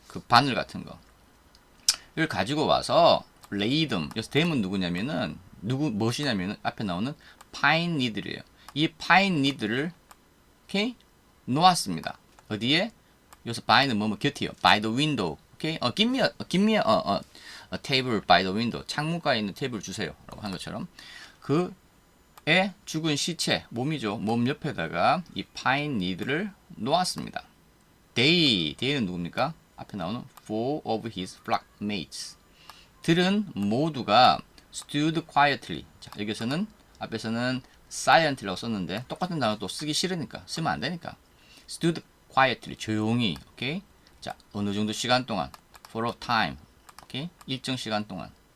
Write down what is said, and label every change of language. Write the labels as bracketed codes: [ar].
[ko] 그 바늘 같은 거. 이걸 가지고 와서 [en] laid them. [ko] 여기서 them은 누구냐면은 무엇이냐면은 앞에 나오는 pine needle이에요. 이 pine needle을 오케이? 놓았습니다. 어디에? 여기서 by는 뭐뭐 곁이요. [en] by the window. [ko] 오케이? [en] give me a table by the window. [ko] 창문가에 있는 테이블 주세요. 라고 한 것처럼 그의 죽은 시체, 몸이죠. 몸 옆에다가 이 find need를 놓았습니다. they는 누굽니까? 앞에 나오는 [en] four of his flock mates. [ko] 들은 모두가 [en] stood quietly. [ko] 자, 여기서는 앞에서는 silently라고 썼는데 똑같은 단어 또 쓰기 싫으니까 쓰면 안 되니까 stood quietly 조용히. 오케이. 자, 어느 정도 시간 동안 [en] for a time. [ko] 오케이. 일정 시간 동안.